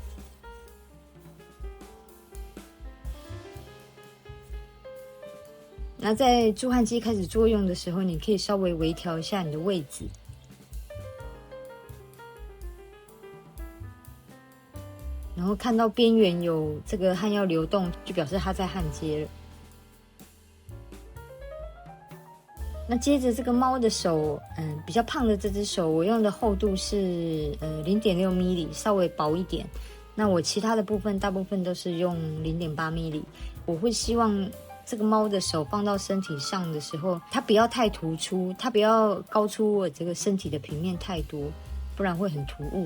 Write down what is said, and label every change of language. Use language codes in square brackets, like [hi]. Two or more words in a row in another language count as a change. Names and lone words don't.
[zh] 那在助焊機開始作用的時候，你可以稍微微調一下你的位置，然後看到邊緣有這個焊藥流動，就表示它在焊接了。那接着這個貓的手，比較胖的這隻手，我用的厚度是0.6 米里，稍微薄一點。那我其他的部分大部分都是用0.8米里，我會希望這個貓的手放到身體上的時候，它不要太突出，它不要高出我這個身體的平面太多，不然會很突兀。